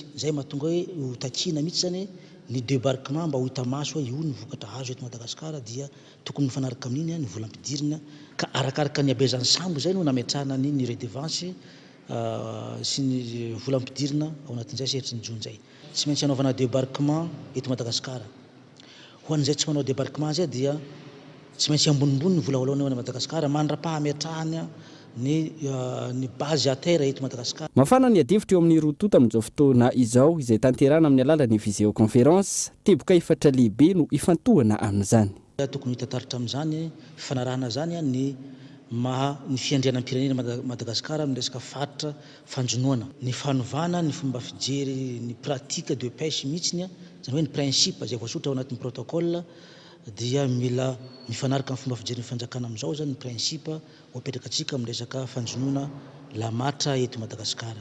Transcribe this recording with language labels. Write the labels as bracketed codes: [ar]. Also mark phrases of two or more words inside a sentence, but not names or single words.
[mg] Zay mahatonga hoe ho takina mihitsy zany ny débarquement mba ho hita maso hoe io ny vokatra azo eto Madagasikara dia tokony mifanaraka amin'iny ny volam-pidirina ka arakaraka ny abezan'ny sambo zay no nametrahana ny redevance sy ny volam-pidirina ao anatin'izay sehatry ny jony zay. Tsy maintsy hanaovana débarquement eto Madagasikara. Ho an'izay tsy manao débarquement zay dia tsy maintsy ambonimbony ny vola olaona eo Madagasikara mandra-pahametrahana ny [fr] base à terre [mg] eto Madagasikara. Mafana ny adevitra eo amin'ny rotota amin'izao fotoana izao izay tanterana amin'ny alalan'ny visioconférence teboka efatra lehibe no ifantohana amin'izany. Tokony hitataritra amin'izany fifanarahana zany ny fiandrianan'ny pirenena Madagasikara amin'ny resaka faritra fanjonoana, ny fanovana ny fomba fijery ny [fr] pratique de pêche [mg] mihitsiny zany hoe ny principe zay voasotra ao anatin'ny protocole dia mila mifanaraka amin'ny fomba fijery ny fanjakana amin'izao zany ny principe hoapetraka atsika amin'ny resaka fanjonoana lamatra eto Madagasikara.